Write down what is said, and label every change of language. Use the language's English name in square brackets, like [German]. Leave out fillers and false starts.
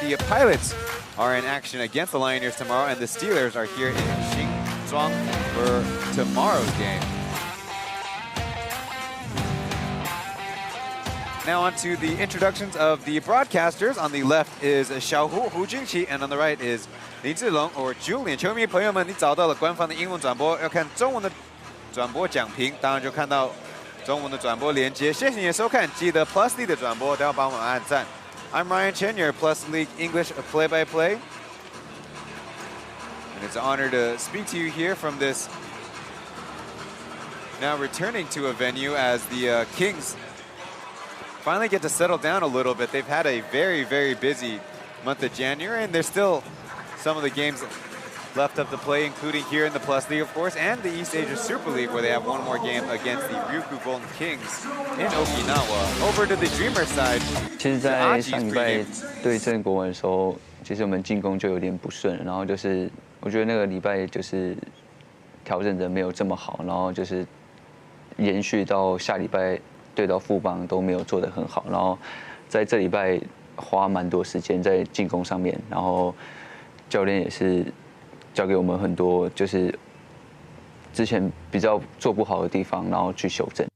[English] The Pilots are in action against the Lioneers tomorrow, and the Steelers are here in Xingzhuang for tomorrow's game. Now on to the introductions of the broadcasters. On the left is Xiaohu Hu Jingqi, and on the right is Li Zhilong or Julian. [Chinese] 球迷朋友们，你找到了官方的英文转播，要看中文的转播讲评，当然就看到中文的转播连接。谢谢你的收看，记得 Plus League 的转播都要帮我们按赞。 [English] I'm Ryan Chen, your Plus League English play-by-play, and it's an honor to speak to you here from this now returning to a venue as the Kings finally get to settle down a little bit. They've had a very, very busy month of January, and there's still some of the games left up to play, including here in the Plus League, of course, and the East Asia Super League, where they have one more game against the Ryukyu Golden Kings in Okinawa. Over to the Dreamer side. [Chinese] 其实，在上礼拜对阵国文的时候，其实我们进攻就有点不顺，然后就是我觉得那个礼拜就是调整的没有这么好，然后就是延续到下礼拜。对到富邦都没有做得很好，然后在这礼拜花蛮多时间在进攻上面，然后教练也是教给我们很多就是之前比较做不好的地方，然后去修正。